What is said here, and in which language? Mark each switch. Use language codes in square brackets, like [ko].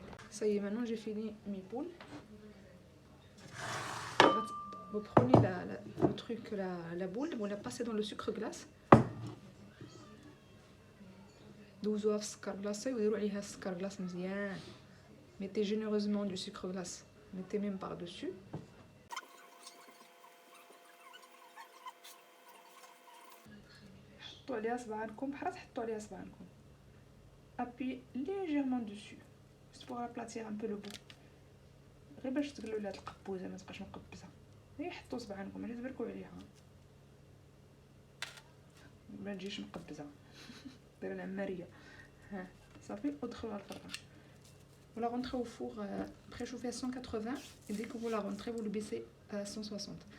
[fr] Ça y est, maintenant j'ai fini mes boules. Vous prenez le truc, la boule, vous la passez dans le sucre glace. [ar] دوزوها في السكر غلاصي وديروا عليها السكر غلاص مزيان. [fr] mettez généreusement du sucre glace, mettez même par dessus. [ar] حطوا عليها صباعكم بحال تحطوا عليها صباعكم. [fr] appuyez légèrement dessus juste pour aplatir un peu le bout، [ar] غير باش تقلوا لها القبوزه ما تبقاش مقبزه. غير حطوا صباعكم ماشي تبركوا عليها ما تجيش مقبزه. ديروا العماريه. ها صافي ودخلوها الفران ولا [fr] rentrez au four préchauffé à 180 et dès que vous la rentrez vous le baissez à 160.